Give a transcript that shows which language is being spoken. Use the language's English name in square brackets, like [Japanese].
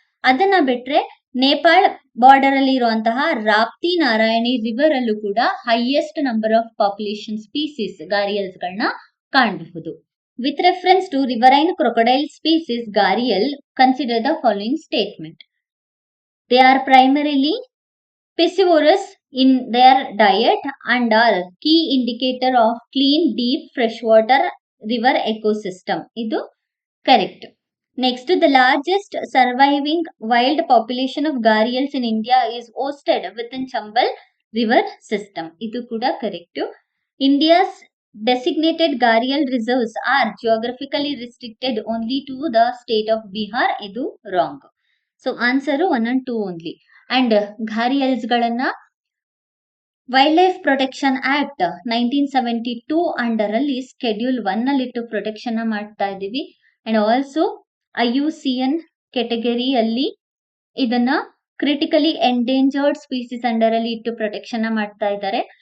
[Kannada] ಅದನ್ನ ಬಿಟ್ರೆ ನೇಪಾಳ್ ಬಾರ್ಡರ್ ಅಲ್ಲಿ ಇರುವಂತಹ ರಾಪ್ತಿ ನಾರಾಯಣಿ ರಿವರ್ ಅಲ್ಲೂ ಕೂಡ highest number of population species ಘಾರಿಯಲ್ಸ್ ಗಳನ್ನ ಕಾಣಬಹುದು. [English] With reference to riverine crocodile species gharial, consider the following statement. They are primarily piscivorous in their diet and are key indicator of clean deep freshwater river ecosystem. [Kannada] ಇದು correct. [English] Next, the largest surviving wild population of gharials in India is hosted within Chambal river system. [Kannada] ಇದು ಕೂಡ correct. [English] India's designated gharial reserves are geographically restricted only to the state of Bihar. [Kannada] ಇದು wrong. [English] So answer 1 and 2 only. [Kannada] And gharials ಗಳನ್ನ wild life protection act 1972 under ಅಲ್ಲಿ schedule 1 ಅಲ್ಲಿ ಇಟ್ಟು protection ಮಾಡ್ತಾ ಇದೀವಿ. And also IUCN category ಅಲ್ಲಿ ಇದನ್ನ critically endangered species under ಅಲ್ಲಿ ಇಟ್ಟು ಪ್ರೊಟೆಕ್ಷನ್ ಮಾಡ್ತಾ ಇದ್ದಾರೆ.